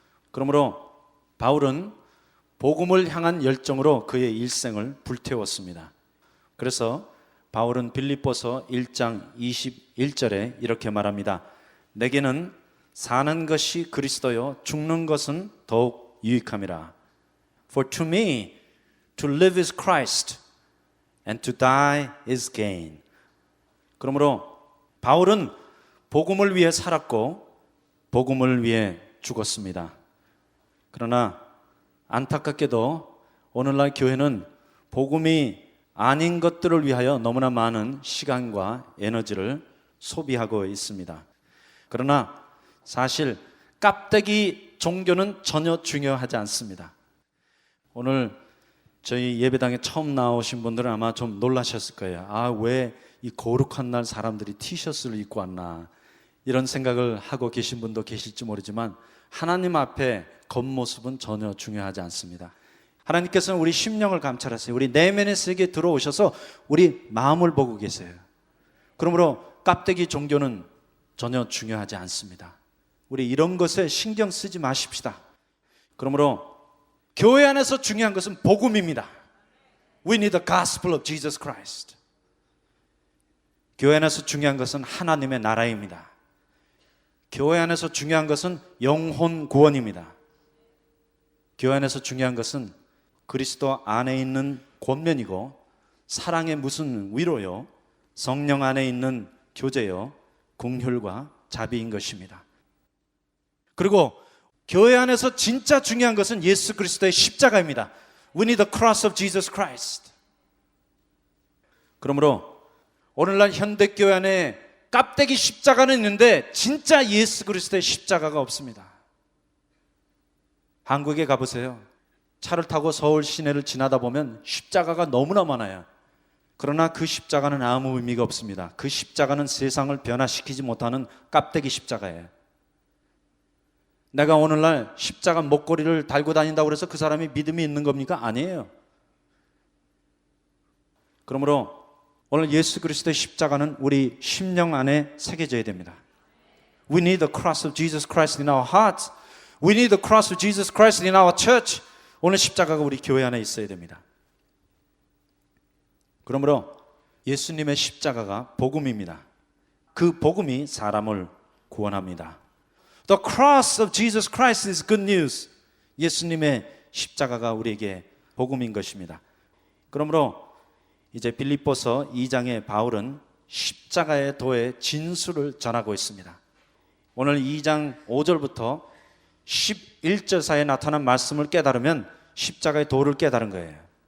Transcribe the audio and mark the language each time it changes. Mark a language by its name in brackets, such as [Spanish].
[Korean] 그러므로 바울은 복음을 향한 열정으로 그의 일생을 불태웠습니다. 그래서 바울은 빌립보서 1장 21절에 이렇게 말합니다. 내게는 사는 것이 그리스도요 죽는 것은 더욱 유익함이라. [English] For to me to live is Christ and to die is gain. [Korean] 그러므로 바울은 복음을 위해 살았고 복음을 위해 죽었습니다. 그러나 안타깝게도 오늘날 교회는 복음이 아닌 것들을 위하여 너무나 많은 시간과 에너지를 소비하고 있습니다. 그러나 사실 깝대기 종교는 전혀 중요하지 않습니다. 오늘 저희 예배당에 처음 나오신 분들은 아마 좀 놀라셨을 거예요. 아, 왜 이 거룩한 날 사람들이 티셔츠를 입고 왔나, 이런 생각을 하고 계신 분도 계실지 모르지만 하나님 앞에 겉모습은 전혀 중요하지 않습니다. 하나님께서는 우리 심령을 감찰하세요. 우리 내면의 세계에 들어오셔서 우리 마음을 보고 계세요. 그러므로 깝대기 종교는 전혀 중요하지 않습니다. 우리 이런 것에 신경 쓰지 마십시다. 그러므로 교회 안에서 중요한 것은 복음입니다. [English] We need the gospel of Jesus Christ. [Korean] 교회 안에서 중요한 것은 하나님의 나라입니다. 교회 안에서 중요한 것은 영혼 구원입니다. 교회 안에서 중요한 것은 그리스도 안에 있는 권면이고 사랑의 무슨 위로요, 성령 안에 있는 교제요, 긍휼과 자비인 것입니다. 그리고 교회 안에서 진짜 중요한 것은 예수 그리스도의 십자가입니다. [English] We need the cross of Jesus Christ. [Korean] 그러므로 오늘날 현대교회 안에 깝대기 십자가는 있는데 진짜 예수 그리스도의 십자가가 없습니다. 한국에 가보세요. 차를 타고 서울 시내를 지나다 보면 십자가가 너무나 많아요. 그러나 그 십자가는 아무 의미가 없습니다. 그 십자가는 세상을 변화시키지 못하는 깝대기 십자가예요. 내가 오늘날 십자가 목걸이를 달고 다닌다고 해서 그 사람이 믿음이 있는 겁니까? 아니에요. 그러므로 오늘 예수 그리스도의 십자가는 우리 심령 안에 새겨져야 됩니다. [English] We need the cross of Jesus Christ in our hearts. We need the cross of Jesus Christ in our church. [Korean] 오늘 십자가가 우리 교회 안에 있어야 됩니다. 그러므로 예수님의 십자가가 복음입니다. 그 복음이 사람을 구원합니다. [English] The cross of Jesus Christ is good news. [Korean] 예수님의 십자가가 우리에게 복음인 것입니다. 그러므로 이제 빌립보서 2장의 바울은 십자가의 도의 진수를 전하고 있습니다. 오늘 2장 5절부터 11절 사이에 나타난 말씀을 깨달으면 십자가의 도를 깨달은 거예요.